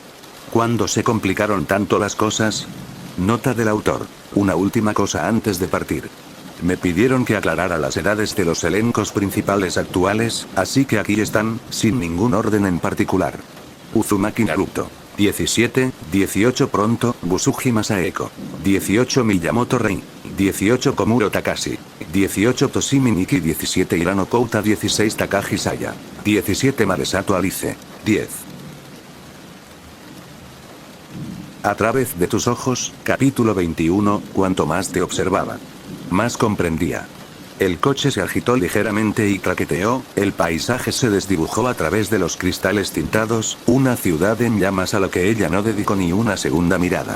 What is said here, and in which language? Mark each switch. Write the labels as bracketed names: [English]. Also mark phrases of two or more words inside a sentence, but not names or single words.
[Spanish] ¿Cuándo se complicaron tanto las cosas? Nota del autor. Una última cosa antes de partir. Me pidieron que aclarara las edades de los elencos principales actuales, así que aquí están, sin ningún orden en particular. Uzumaki Naruto. 17, 18 pronto, Busuji Masaeko. 18 Miyamoto Rei. 18 Komuro Takashi. 18 Toshimi Nikki. 17 Hirano Kouta. 16 Takagi Saya. 17 Maresato Alice. 10. A través de tus ojos, capítulo 21, cuanto más te observaba, más comprendía. El coche se agitó ligeramente y traqueteó, el paisaje se desdibujó a través de los cristales tintados, una ciudad en llamas a la que ella no dedicó ni una segunda mirada.